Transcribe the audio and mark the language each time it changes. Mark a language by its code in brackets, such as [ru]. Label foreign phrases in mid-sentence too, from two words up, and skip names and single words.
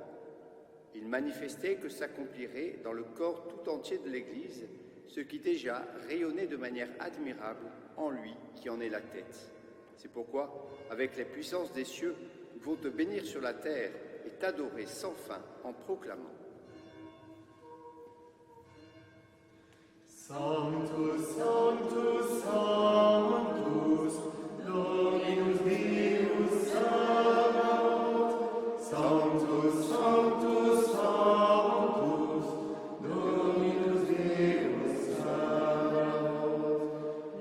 [fr] Il manifestait que s'accomplirait dans le corps tout entier de l'Église ce qui déjà rayonnait de manière admirable en lui qui en est la tête. C'est pourquoi, avec les puissances des cieux, nous pouvons te bénir sur la terre et t'adorer sans fin en proclamant. [la] Sanctus, Sanctus, Sanctus, Dominus Deus Sabaoth. Sanctus, Sanctus, Sanctus, Dominus Deus Sabaoth.